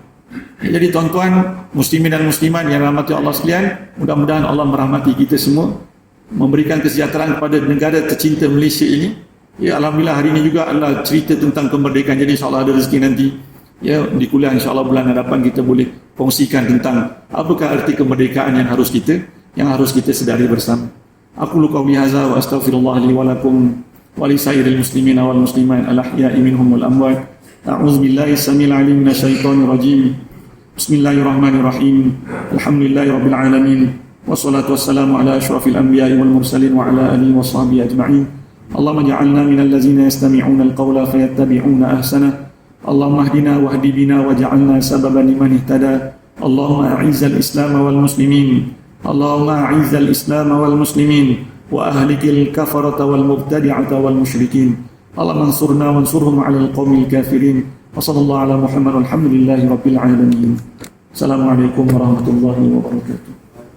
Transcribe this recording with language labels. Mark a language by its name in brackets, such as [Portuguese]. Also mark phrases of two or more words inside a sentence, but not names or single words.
[Malay] Jadi tuan-tuan, muslimin dan muslimat yang rahmati Allah sekalian, mudah-mudahan Allah merahmati kita semua, memberikan kesejahteraan kepada negara tercinta Malaysia ini. Alhamdulillah hari ini juga Allah cerita tentang kemerdekaan. Jadi insyaAllah ada rezeki nanti. Di kuliah insyaAllah bulan hadapan kita boleh kongsikan tentang apakah arti kemerdekaan yang harus kita sedari bersama. [Arabic] أقول قولي هذا وأستغفر الله لي ولكم ولسائر المسلمين والمسلمات الأحياء منهم والأموات. أعوذ بالله السميع العليم من الشيطان الرجيم. بسم الله الرحمن الرحيم الحمد لله رب العالمين. والصلاة والسلام على أشرف الأنبياء والمرسلين وعلى آله وصحبه أجمعين. اللهم اجعلنا من الذين يستمعون القول فيتبعون أحسنه. اللهم اهدنا واهد بنا واجعلنا سببا لمن اهتدى. اللهم أعز الإسلام والمسلمين. اللهم أعز الإسلام والمسلمين وأهلك الكفرة والمبتدعة والمشركين. اللهم انصرنا وانصرهم على القوم الكافرين. وصلى الله على محمد والحمد لله رب العالمين. السلام عليكم ورحمة الله وبركاته.